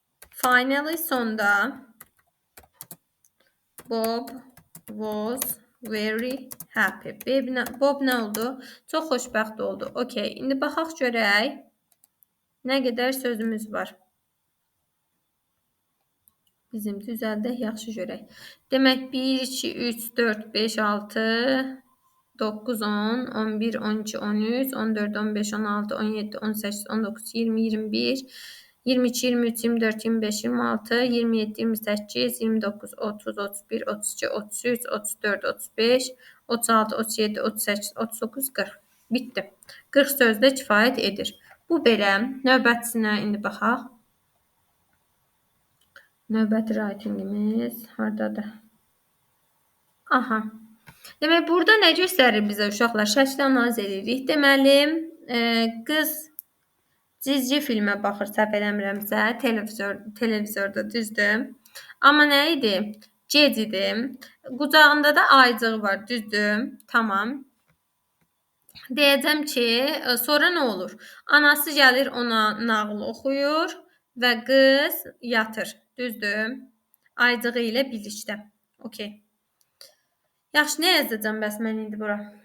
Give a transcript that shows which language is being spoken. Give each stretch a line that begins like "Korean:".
English: Finally,
Azerbaijani: sonda
English: Bob was very happy.
Azerbaijani: Bob nə oldu? Çox xoşbəxt oldu. Okay, indi baxaq görək nə qədər sözümüz var. Bizim düzəldək, yaxşı görək. Demək 1, 2, 3, 4, 5, 6, 9, 10, 11, 12, 13, 14, 15, 16, 17, 18, 19, 20, 21, 22, 23, 24, 25, 26, 27, 28, 29, 30, 31, 32, 33, 34, 35, 36, 37, 38, 39, 40. Bitdi. 40 sözdə kifayət edir. Bu belə. Növbətisinə indi baxaq. Növbəti writingimiz hardadır? Aha. Demək, burada nə göstərir bizə uşaqlar? Şəkli analiz edirik. Deməli, qız cizgi filmə baxır, səhv eləmirəmsə, televizorda, düzdür? Amma nə idi? Gec idi. Qucağında da ayıcığı var, düzdür? Tamam. Deyəcəm ki, sonra nə olur? Anası gəlir, ona nağıl oxuyur və qız yatır, düzdür? Ayıcığı ilə birlikdə. Okay. Yaxşı, nə yazacağam bəs mən indi bura?